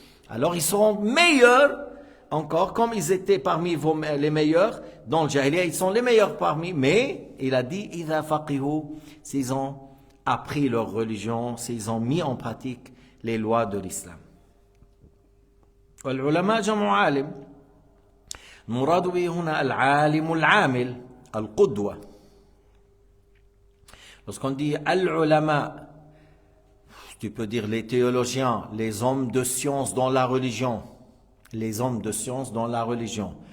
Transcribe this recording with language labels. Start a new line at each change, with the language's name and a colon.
French: Alors ils seront meilleurs encore, comme ils étaient parmi les meilleurs dans le Jahiliya, ils sont les meilleurs parmi, mais il a dit
Arabic: idha faqihu,
French: s'ils ont appris leur religion, s'ils ont mis en pratique les lois de l'islam.
Arabic: والعلماء جمع عالم المراد به هنا العالم العامل القدوة.
French: Lorsqu'on dit al-ulama, tu peux dire les théologiens, les hommes de science dans la religion, les hommes de science dans la religion.